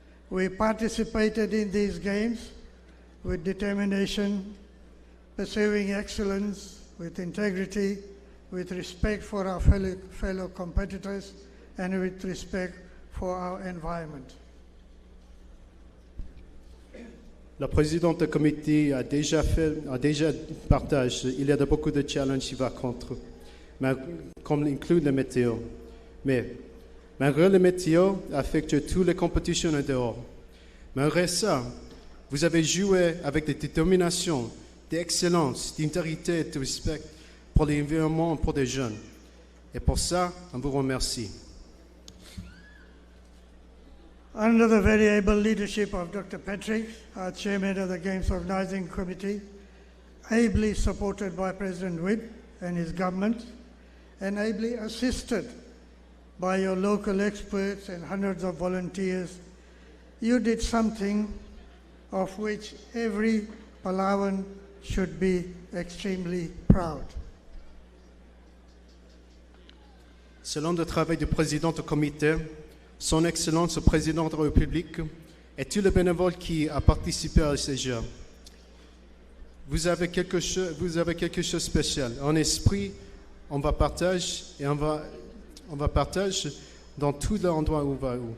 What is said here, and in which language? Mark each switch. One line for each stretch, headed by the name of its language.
English: We participated in these games with determination, pursuing excellence with integrity, with respect for our fellow competitors, and with respect for our environment.
French: La présidente du comité a déjà partagé. Il y a beaucoup de challenges qui vont contre, mais comme inclut la météo. Mais malgré la météo affecte toutes les compétitions en dehors. Malgré ça, vous avez joué avec de détermination, d'excellence, d'intégrité et de respect pour l'environnement et pour les jeunes. Et pour ça, on vous remercie.
English: Under the very able leadership of Dr. Patrick, our chairman of the Games Organizing Committee, ably supported by President Witt and his government, and ably assisted by your local experts and hundreds of volunteers, you did something of which every Palauan should be extremely proud.
French: Selon le travail du président du comité, Son Excellence le Président de la République et tous les bénévoles qui ont participé à ces Jeux, vous avez quelque chose de spécial. En esprit, on va partager et on va partager dans tous les endroits où on va.